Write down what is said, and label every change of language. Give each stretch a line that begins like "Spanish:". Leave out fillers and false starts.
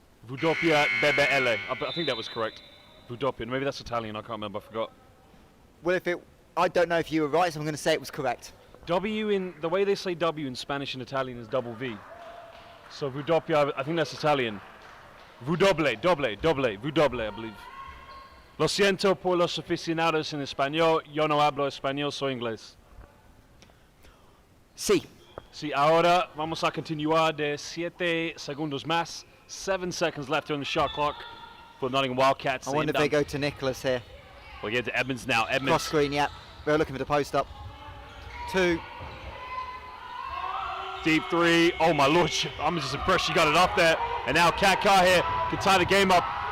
English: I think that was correct. Vudopian. Maybe that's Italian. I can't remember. I forgot. Well, I don't know if you were right, so I'm going to say it was correct. W in the way they say W in Spanish and Italian is double V. So Vudoppia, I think that's Italian. Vudoble, Vudoble, I believe.
Spanish: Lo siento por los aficionados en español. Yo no hablo español, soy inglés. Sí. Sí, ahora vamos a continuar de 7 segundos más.
English: 7 seconds left on the shot clock for Nottingham Wildcats. I wonder if they go to Nicholas here. We'll get to Edmonds now. Edmonds. Cross screen, yeah. They're looking for the post up. 2. Deep 3. Oh my lord, I'm just impressed she got it up there. And now Kakar here can tie the game up.